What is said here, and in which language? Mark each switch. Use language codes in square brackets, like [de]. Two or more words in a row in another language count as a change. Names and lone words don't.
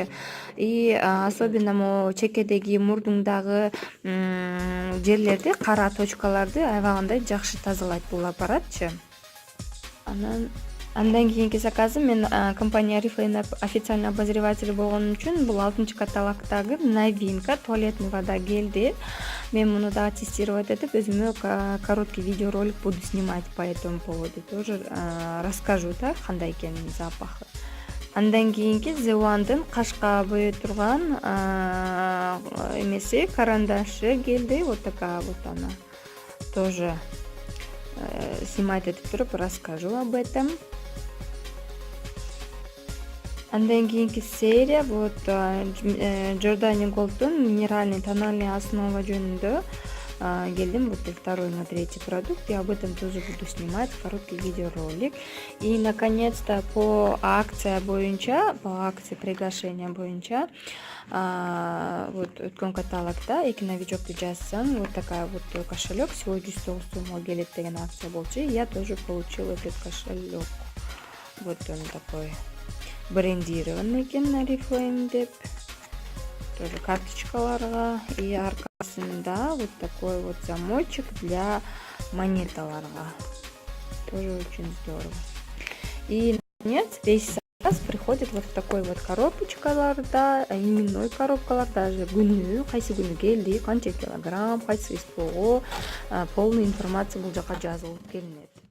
[ru] И особенно [ky] мо чекедеги, мурдуңдагы жерлерди, кара точкаларды аябагандай жакшы тазалайт бул аппаратчы. Андан кийинки заказым мен компания Oriflame [ru] официальный обозреватель [ky] болгон үчүн бул 6 каталогдагы [ru] новинка туалетный вода [ky] келди. Мен муну дагы тестировать этип өзүмө [ru] короткий видеоролик буду снимать по этому поводу. Тоже расскажу [ky] да кандай экенин запахы. Андан кийинки The One'дын кашка бое турган эмеси, карандашы келди. [ru] Вот такая вот она. Тоже снимать [ky] этип туруп [ru] расскажу об этом. [ky] Андан кийинки серия вот Giordani Gold'ун [ru] минеральный тональный основа [ky] жөнүндө келдим. [ru] Вот второй на третий продукт. Я об этом тоже буду снимать короткий видеоролик. И наконец-то по акции приглашения [ky] боюнча вот өткөн каталогда 2 новичокты жазсаң, [ru] вот такая вот кошелек всего [ky] 109 сомго келет деген акция болчу. [ru] Я тоже получила этот кошелек. Вот он такой брендированный экен, Oriflame деп. [ky] Тоже карточкаларга, и аркасында [ru] вот такой вот замочек для [ky] монеталарга. [ru] Тоже очень здорово. И наконец весь заказ приходит вот в такой вот [ky] коробочкаларда, именной коробкалар, даже күнү, кайсы күнү келди, канча килограмм, кайсы вес болгоо, [ru] полный информация [ky] бул жака жазылып келинет.